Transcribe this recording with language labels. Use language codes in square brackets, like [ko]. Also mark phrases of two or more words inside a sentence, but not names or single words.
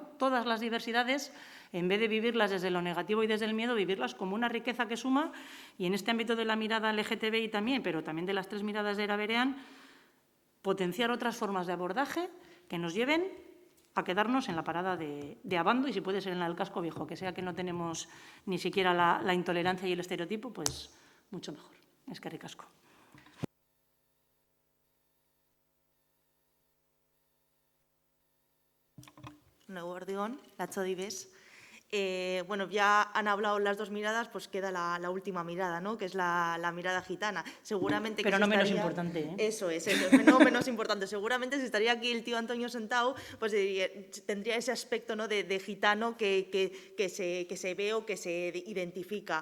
[es] Todas las diversidades, en vez de vivirlas desde lo negativo y desde el miedo, vivirlas como una riqueza que suma, y en este ámbito de la mirada LGTBI también, pero también de las tres miradas de Era Berean, potenciar otras formas de abordaje que nos lleven a quedarnos en la parada de Abando y si puede ser en la del Casco Viejo, que sea que no tenemos ni siquiera la intolerancia y el estereotipo, pues mucho mejor. [eu] Eskerrik asko. Eguerdi on, Latzo Dibes. [es] Bueno, ya han hablado las dos miradas, pues queda la última mirada, ¿no? Que es la mirada gitana. Seguramente que Pero si no menos estaría... importante, ¿eh? Eso, no menos importante. Seguramente si estaría aquí el tío Antonio sentado, pues tendría ese aspecto, ¿no? de gitano que se ve o que se identifica.